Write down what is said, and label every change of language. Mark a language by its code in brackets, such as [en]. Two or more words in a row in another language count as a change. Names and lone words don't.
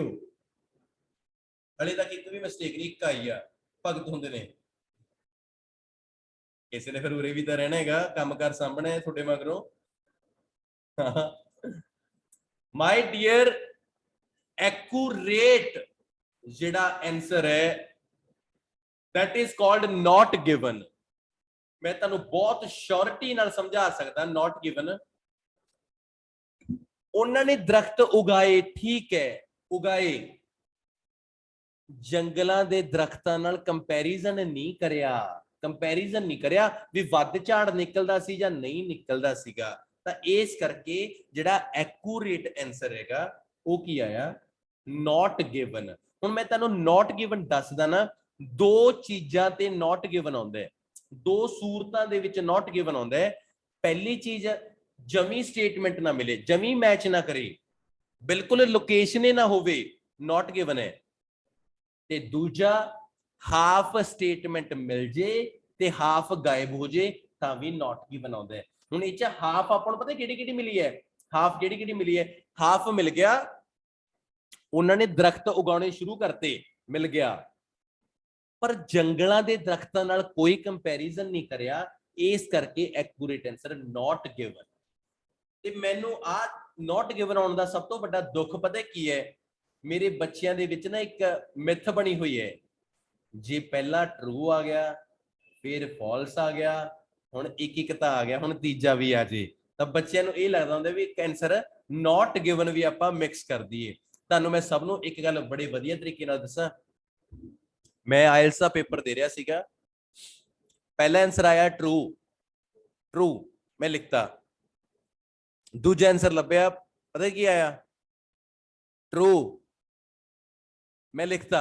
[pa] ਹਲੇ ਤੱਕ ਇੱਕ ਵੀ ਮਿਸਟੇਕ ਨਹੀਂ, ਇੱਕ ਆਈ ਆ। ਭਗਤ ਹੁੰਦੇ ਨੇ ਕਿਸੇ ਨੇ, ਫਿਰ ਉਰੇ ਵੀ ਤਾਂ ਰਹਿਣਾ ਹੈਗਾ, ਕੰਮ ਕਰ ਸਾਹਮਣੇ ਹੈ ਤੁਹਾਡੇ ਮਗਰੋਂ। [en] My dear, accurate [pa] ਜਿਹੜਾ ਆਨਸਰ ਹੈ [en] that is called not given। [pa] ਮੈਂ ਤੁਹਾਨੂੰ ਬਹੁਤ ਸ਼ੋਰਟੀ ਨਾਲ ਸਮਝਾ ਸਕਦਾ। [en] not given, [pa] ਉਹਨਾਂ ਨੇ ਦਰਖਤ ਉਗਾਏ, ਠੀਕ ਹੈ ਉਗਾਏ, ਜੰਗਲਾਂ ਦੇ ਦਰਖਤਾਂ ਨਾਲ ਕੰਪੈਰੀਜ਼ਨ ਨਹੀਂ ਕਰਿਆ, ਕੰਪੈਰੀਜ਼ਨ ਨਹੀਂ ਕਰਿਆ ਵੀ ਵੱਧ ਝਾੜ ਨਿਕਲਦਾ ਸੀ ਜਾਂ ਨਹੀਂ ਨਿਕਲਦਾ ਸੀਗਾ। ਤਾਂ ਇਸ ਕਰਕੇ ਜਿਹੜਾ [en] accurate answer [pa] ਹੈਗਾ ਉਹ ਕੀ ਆਇਆ, [en] not given। [pa] ਹੁਣ ਮੈਂ ਤੁਹਾਨੂੰ [en] not given [pa] ਦੱਸਦਾ ਨਾ, ਦੋ ਚੀਜ਼ਾਂ ਤੇ [en] not given [pa] ਆਉਂਦਾ ਹੈ, ਦੋ ਸੂਰਤਾਂ ਦੇ ਵਿੱਚ [en] not given [pa] ਆਉਂਦਾ ਹੈ। ਪਹਿਲੀ ਚੀਜ਼, ਜਮੀ ਸਟੇਟਮੈਂਟ ਨਾ ਮਿਲੇ, ਜਮੀ ਮੈਚ ਨਾ ਕਰੇ, ਬਿਲਕੁਲ ਲੋਕੇਸ਼ਨ ਹੀ ਨਾ ਹੋਵੇ, [en] not given [pa] ਹੈ। ਤੇ ਦੂਜਾ, ਹਾਫ ਸਟੇਟਮੈਂਟ ਮਿਲ ਜੇ ਤੇ ਹਾਫ ਗਾਇਬ ਹੋ ਜੇ ਤਾਂ ਵੀ [en] not given [pa] ਆਉਂਦਾ ਹੈ। ਹੁਣ ਇਹ ਚ ਹਾਫ ਆਪਾਂ ਨੂੰ ਪਤਾ ਕਿਹੜੀ ਕਿਹੜੀ ਮਿਲੀ ਹੈ, ਹਾਫ ਕਿਹੜੀ ਕਿਹੜੀ ਮਿਲੀ ਹੈ। ਹਾਫ ਮਿਲ ਗਿਆ, ਉਹਨਾਂ ਨੇ ਦਰਖਤ ਉਗਾਉਣੇ ਸ਼ੁਰੂ ਕਰਤੇ, ਮਿਲ ਗਿਆ, ਪਰ ਜੰਗਲਾਂ ਦੇ ਦਰਖਤਾਂ ਨਾਲ ਕੋਈ ਕੰਪੈਰੀਜ਼ਨ ਨਹੀਂ ਕਰਿਆ, ਇਸ ਕਰਕੇ [en] accurate answer not given. [pa] ਤੇ ਮੈਨੂੰ ਆ [en] not given [pa] ਆਉਣ ਦਾ ਸਭ ਤੋਂ ਵੱਡਾ ਦੁੱਖ ਪਤਾ ਕੀ ਹੈ, ਮੇਰੇ ਬੱਚਿਆਂ ਦੇ ਵਿੱਚ ਨਾ ਇੱਕ ਮਿਥ ਬਣੀ ਹੋਈ ਹੈ, ਜੇ ਪਹਿਲਾ ਟਰੂ ਆ ਗਿਆ ਫਿਰ ਫਾਲਸ ਆ ਗਿਆ, ਹੁਣ ਇੱਕ ਤਾਂ ਆ ਗਿਆ, ਹੁਣ ਤੀਜਾ ਵੀ ਆ ਜੇ, ਤਾਂ ਬੱਚਿਆਂ ਨੂੰ ਇਹ ਲੱਗਦਾ ਹੁੰਦਾ ਵੀ ਇੱਕ ਆਨਸਰ [en] not given [pa] ਵੀ ਆਪਾਂ ਮਿਕਸ ਕਰ ਦਈਏ। ਤੁਹਾਨੂੰ ਮੈਂ ਸਭ ਨੂੰ ਇੱਕ ਗੱਲ ਬੜੇ ਵਧੀਆ ਤਰੀਕੇ ਨਾਲ ਦੱਸਾਂ, ਮੈਂ ਆਇਲਸ ਦਾ ਪੇਪਰ ਦੇ ਰਿਹਾ ਸੀਗਾ, ਪਹਿਲਾ ਆਨਸਰ ਆਇਆ ਟਰੂ, ਟਰੂ ਮੈਂ ਲਿਖਤਾ, ਦੂਜਾ ਆਨਸਰ ਲੱਭਿਆ, ਪਤਾ ਕੀ ਆਇਆ, ਟਰੂ ਮੈਂ ਲਿਖਤਾ।